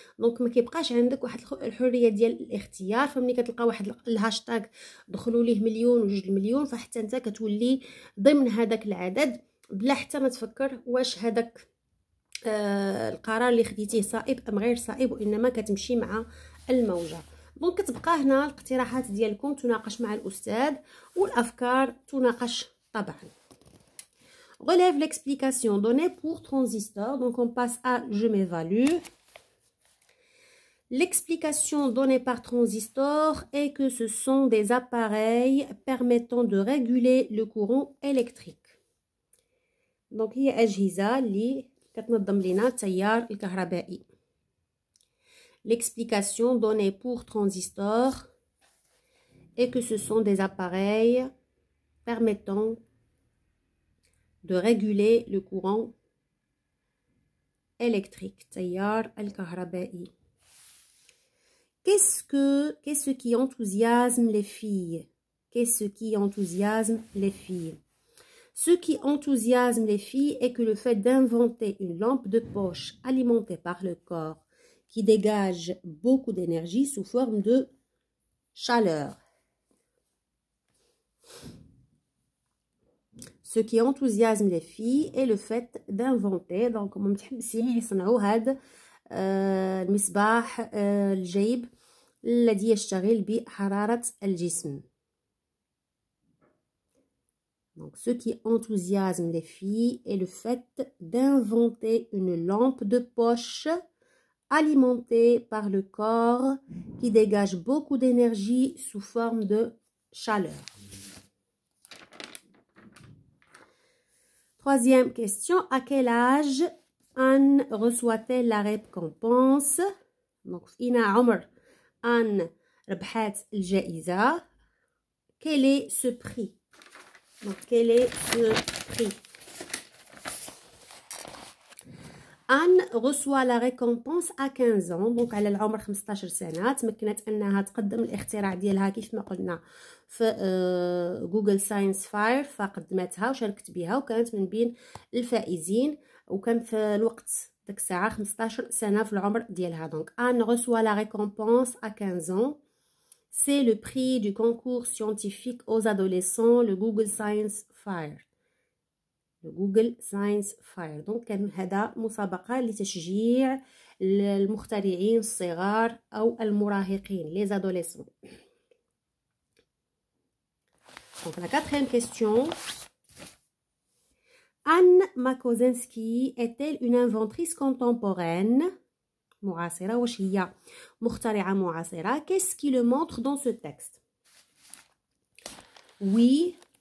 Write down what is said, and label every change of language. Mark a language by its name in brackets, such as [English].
[Arabic] دونك ما كيبقاش عندك واحد الحريه ديال الاختيار. فملي كتلقى واحد الهاشتاغ دخلوا ليه مليون وجوج المليون، فحتى انت كتولي ضمن هذاك العدد بلا حتى ما تفكر واش هذاك القرار اللي خديتيه صائب ام غير صائب، وانما كتمشي مع الموجه. دونك كتبقى هنا الاقتراحات ديالكم تناقش مع الاستاذ، والافكار تناقش طبعا. [French] Relève l'explication donnée pour transistor. Donc on passe à je m'évalue. L'explication donnée par transistor est que ce sont des appareils permettant de réguler le courant électrique. [Arabic] Donc هي أجهزة اللي كتنظم لنا التيار الكهربائي. [French] L'explication donnée pour transistor est que ce sont des appareils permettant de réguler le courant électrique, تيار الكهربائي. Qu'est-ce qui enthousiasme les filles? Qu'est-ce qui enthousiasme les filles? Ce qui enthousiasme les filles est que le fait d'inventer une lampe de poche alimentée par le corps qui dégage beaucoup d'énergie sous forme de chaleur. Ce qui enthousiasme les filles est le fait d'inventer. [Arabic] Donc هما متحمسين يصنعوا هذا المصباح الجيب الذي يشتغل بحرارة الجسم. [French] Donc ce qui enthousiasme les filles est le fait d'inventer une lampe de poche alimentée par le corps qui dégage beaucoup d'énergie sous forme de chaleur. Troisième question, à quel âge Anne reçoit-elle la récompense? [Arabic] Donc, فينا عمر Anne ربحت الجائزة. [French] Quel est ce prix? Donc, quel est ce prix? Anne reçoit la récompense à 15 ans. [Arabic] Donc على العمر 15 سنة تمكنت أنها تقدم الاختراع ديالها كيف ما قلنا في جوجل ساينس فاير، فقدمتها وشاركت بها وكانت من بين الفائزين، وكان في الوقت ديك الساعة 15 سنة في العمر ديالها. [French] Donc Anne reçoit la récompense à 15 ans. C'est le prix du concours scientifique aux adolescents, le Google Science Fair. Le Google Science Fair. [Arabic] Donc كان هذا مسابقة لتشجيع المخترعين الصغار أو المراهقين les adolescents. [French] Donc la quatrième question. Anne Makosinski est-elle une inventrice contemporaine معاصرة؟ واش هي مخترعة معاصرة؟ Qu'est-ce qui le montre dans ce texte? Oui.